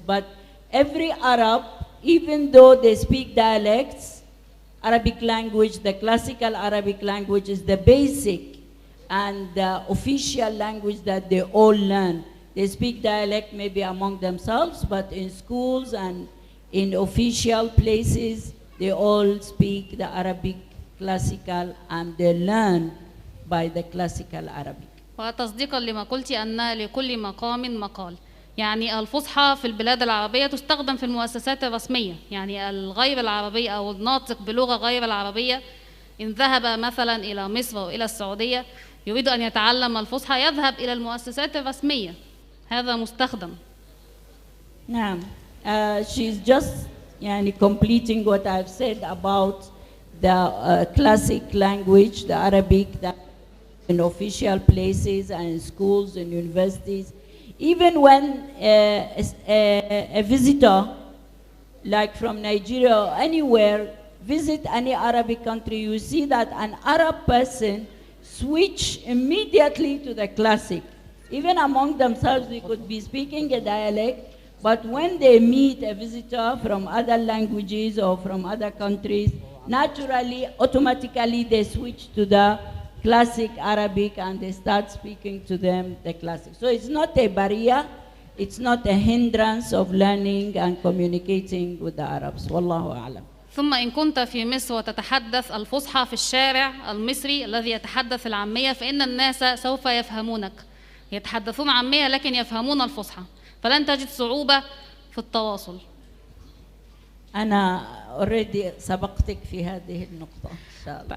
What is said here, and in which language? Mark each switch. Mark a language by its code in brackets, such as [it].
[en] But every Arab, even though they speak dialects, Arabic language, the classical Arabic language is the basic and the official language that they all learn. They speak dialect maybe among themselves, but in schools and in official places, they all speak the Arabic classical and they learn by the classical Arabic. [ar] وتصديقا لما قلت أن لكل مقام مقال، يعني الفصحى في البلاد العربية تستخدم في المؤسسات الرسمية، يعني الغير العربية أو الناطق بلغة غير العربية إن ذهب مثلا إلى مصر أو إلى السعودية يريد أن يتعلم الفصحى يذهب إلى المؤسسات الرسمية، هذا مستخدم. نعم. [en] She's just completing what I've said about the classic language, the Arabic, that in official places and in schools and universities. Even when a visitor, like from Nigeria or anywhere, visit any Arabic country, you see that an Arab person switch immediately to the classic. Even among themselves, they could be speaking a dialect, but when they meet a visitor from other languages or from other countries, naturally, automatically, they switch to the classic Arabic and they start speaking to them the classic. So it's not a barrier, it's not a hindrance of learning and communicating with the Arabs. [ar] Wallahu a'lam. ثم إن كنت في مصر وتتحدث الفصحى في الشارع المصري الذي يتحدث العامية فإن الناس سوف يفهمونك، يتحدثون عامية لكن يفهمون الفصحى، فلن تجد صعوبة في التواصل. أنا [en] already [ar] سبقتك في هذه النقطة إن شاء الله.